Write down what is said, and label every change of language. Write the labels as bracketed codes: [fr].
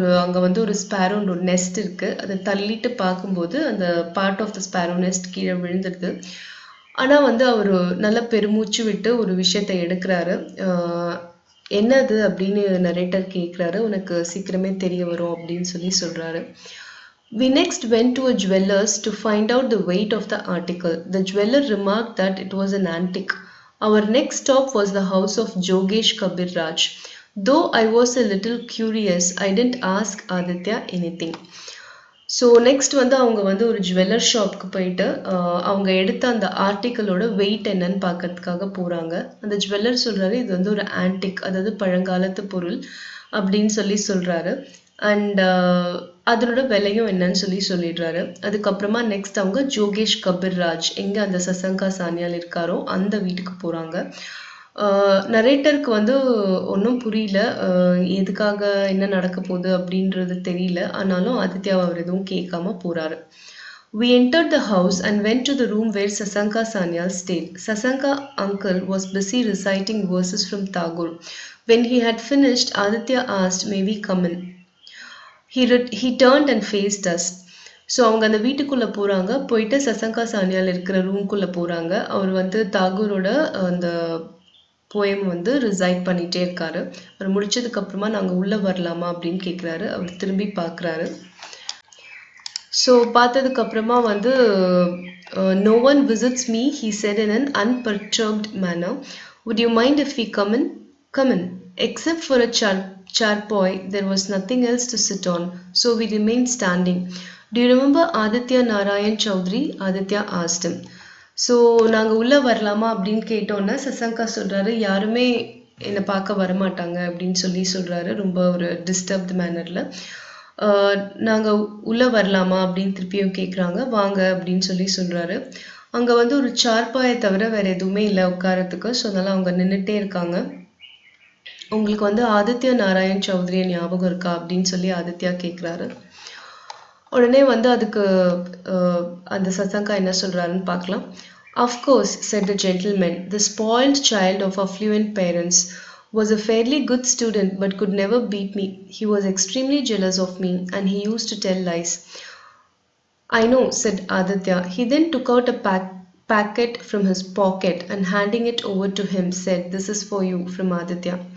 [ta] அங்கே வந்து ஒரு ஸ்பேரோ ஒரு நெஸ்ட் இருக்குது. அதை தள்ளிட்டு பார்க்கும்போது அந்த [en] part of the sparrow nest [ta] கீழே விழுந்துடுது. ஆனால் வந்து அவர் நல்ல பெருமூச்சு விட்டு ஒரு விஷயத்தை எடுக்கிறாரு. என்னது அப்படின்னு நரேட்டர் கேட்குறாரு. உனக்கு சீக்கிரமே தெரிய வரும் அப்படின்னு சொல்றாரு. [en] We next went to a jeweler's to find out the weight of the article. The jeweler remarked that it was an antique. Our next stop was the house of Jogesh Kabir Raj. Though I was a little curious, I didn't ask Aditya anything. [ta] So next வந்து அவங்க வந்து ஒரு jeweller ஷாப்க்கு போயிட்டு அவங்க எடுத்த அந்த ஆர்டிக்கிளோட wait என்னன்னு பார்க்கறதுக்காக போகிறாங்க. அந்த ஜுவல்லர் சொல்கிறாரு இது வந்து ஒரு ஆன்டிக், அதாவது பழங்காலத்து பொருள் அப்படின்னு சொல்கிறாரு. அண்ட் அதனோட விலையும் என்னன்னு சொல்லிடுறாரு. அதுக்கப்புறமா நெக்ஸ்ட் அவங்க ஜோகேஷ் கபீர் ராஜ் எங்கே அந்த சசங்கா சானியால் இருக்காரோ அந்த வீட்டுக்கு போகிறாங்க. நரேட்டருக்கு வந்து ஒன்றும் புரியல, எதுக்காக என்ன நடக்க போகுது அப்படின்றது தெரியல. ஆனாலும் ஆதித்யாவை அவர் எதுவும் கேட்காம போகிறாரு. [en] We entered the house and went to the room where Sasanka Sanyal stayed. Sasanka uncle was busy reciting verses from Tagore. When he had finished, Aditya asked, "May we come in?" He turned and faced us. [ta] So அவங்க அந்த வீட்டுக்குள்ளே போகிறாங்க. போயிட்டு சசங்கா சானியால் இருக்கிற ரூம்குள்ளே போகிறாங்க. அவர் வந்து தாகூரோட அந்த போயம் வந்து ரிசைட் பண்ணிகிட்டே இருக்காரு. அவர் முடிச்சதுக்கப்புறமா நாங்கள் உள்ளே வரலாமா அப்படின்னு கேட்குறாரு. அவர் திரும்பி பார்க்குறாரு. ஸோ பார்த்ததுக்கப்புறமா வந்து [en] no one visits me, he said in an unperturbed manner. Would you mind if we come in? Come in. Except for a charpoy, there was nothing else to sit on, so we remained standing. Do you remember Aditya Narayan Chowdhury? Aditya asked him. [ta] So நாங்கள் உள்ளே வரலாமா அப்படின்னு கேட்டோன்னா சசங்கா சொல்கிறாரு, யாருமே என்னை பார்க்க வரமாட்டாங்க அப்படின்னு சொல்கிறாரு, ரொம்ப ஒரு டிஸ்டர்ப்டு மேனரில். நாங்கள் உள்ளே வரலாமா அப்படின்னு திருப்பியும் கேட்குறாங்க. வாங்க அப்படின்னு சொல்கிறாரு. அங்கே வந்து ஒரு சார்பாயை தவிர வேறு எதுவுமே இல்லை உட்காரத்துக்கு. ஸோ அதனால் அவங்க நின்றுட்டே இருக்காங்க. உங்களுக்கு வந்து ஆதித்யா நாராயண் சௌத்ரியை ஞாபகம் இருக்கா அப்படின்னு ஆதித்யா கேட்குறாரு. உடனே வந்து அதுக்கு அந்த சசங்கா என்ன சொல்கிறாருன்னு பார்க்கலாம். [en] Of course, said the gentleman, the spoiled child of affluent parents was a fairly good student but could never beat me. He was extremely jealous of me and he used to tell lies. I know, said Aditya. He then took out a packet from his pocket and handing it over to him said, "This is for you from Aditya."